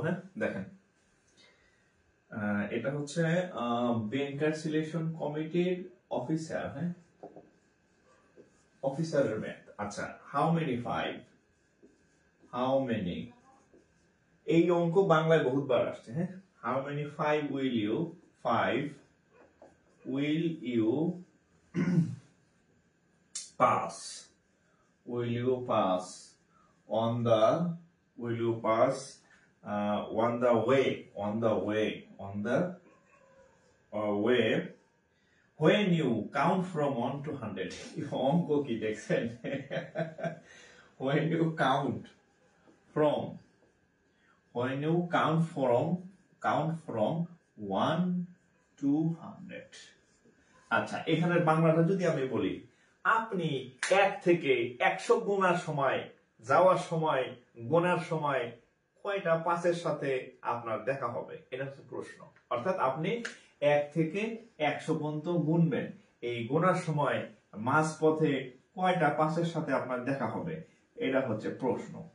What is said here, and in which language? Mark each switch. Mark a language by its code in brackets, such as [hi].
[bn] হ্যাঁ দেখেন এটা হচ্ছে ব্যাংকার সিলেকশন কমিটির অফিসার, হ্যাঁ অফিসারের ম্যাথ। আচ্ছা [en] how many 5, how many, [bn] এই অঙ্ক বাংলায় বহুতবার আসছে। [en] হ্যাঁ how many 5 will you, 5 will you pass, will you pass on the, will you pass on the way, on the way, on the way when you count from 1 to 100. [bn] অঙ্ক কি দেখছেন, [en] when you count from, when you count from 1 to 100. [bn] আচ্ছা এখানের বাংলাটা যদি আমি বলি, আপনি 1 থেকে 100 গোনার সময়, যাওয়ার সময়, গোনার সময় কয়টা 5-এর সাথে আপনার দেখা হবে, এটা হচ্ছে প্রশ্ন। অর্থাৎ আপনি 1 থেকে 100 পর্যন্ত গুনবেন। এই গোনার সময় মাঝপথে কয়টা 5-এর সাথে আপনার দেখা হবে, এটা হচ্ছে প্রশ্ন।